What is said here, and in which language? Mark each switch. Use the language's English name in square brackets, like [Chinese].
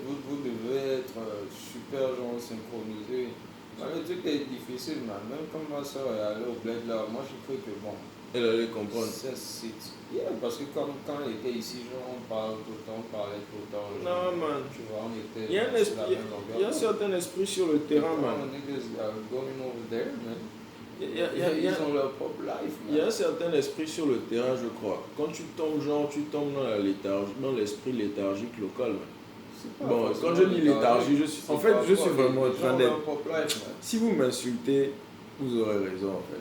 [French] Vous devez être super, genre, synchronisé. Le truc est difficile, man. Même comme ma soeur est allée au bled là, moi j'ai cru que bon. Elle allait comprendre. Parce que quand elle était ici, genre, on parlait tout le temps. Genre, non, man. Tu vois, on était. Il y a un certain esprit sur le terrain, man. [English] Niggas are going over there, man. [French] Ils ont leur propre life. Il y a un certain esprit sur le terrain, je crois. Quand tu tombes, tu tombes dans la léthargie, dans l'esprit léthargique local. Bon, quand je dis léthargie, je suis vraiment en train d'être... Si vous m'insultez, vous aurez raison, en fait.